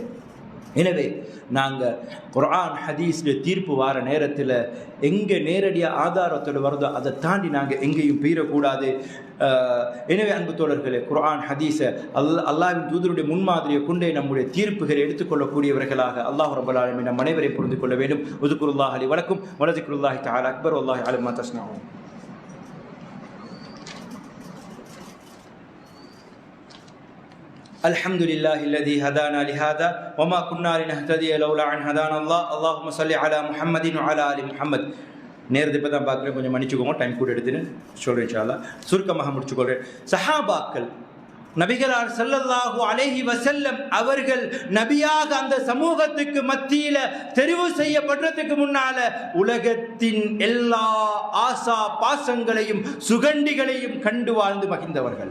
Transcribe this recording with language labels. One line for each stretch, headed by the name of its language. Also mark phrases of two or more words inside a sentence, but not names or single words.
Tamil: எனவே நாங்கள் குர்ஆன் ஹதீஸ்ல தீர்ப்பு வார நேரத்தில் எங்கே நேரடியாக ஆதாரத்தோடு வருதோ அதை தாண்டி நாங்கள் எங்கேயும் பீறக்கூடாது. எனவே அன்பு தோழர்களே, குர்ஆன் ஹதீஸை அல்லாஹ்வின் தூதருடைய முன்மாதிரியை கொண்டே நம்முடைய தீர்ப்புகளை எடுத்துக்கொள்ளக்கூடியவர்களாக
Arabic: الله رب العالمين
Tamil: நம் அனைவரை புரிந்து கொள்ள வேண்டும்.
Arabic: اذكروا الله لي ولكم وذكر الله تعالى أكبر والله على ما تصنعون. الحمد لله الذي هدانا لهذا وما كنا لنهتدي لولا ان هدانا الله اللهم صل على محمد وعلى ال محمد.
Tamil: நேரத்தை இப்போ தான் பார்க்குறேன், கொஞ்சம் மன்னிச்சுக்கோங்க, டைம் கூட எடுத்துன்னு சொல்கிறேன்
Arabic: إن شاء الله.
Tamil: சுருக்கமாக முடிச்சுக்கொள்கிறேன். சஹாபாக்கள் நபிகளார்
Arabic: صلى الله عليه وسلم
Tamil: அவர்கள் நபியாக அந்த சமூகத்துக்கு மத்தியில தெரிவு செய்யப்படுறதுக்கு முன்னால உலகத்தின் எல்லா ஆசா பாசங்களையும் சுகண்டிகளையும் கண்டு வாழ்ந்து மகிழ்ந்தவர்கள்.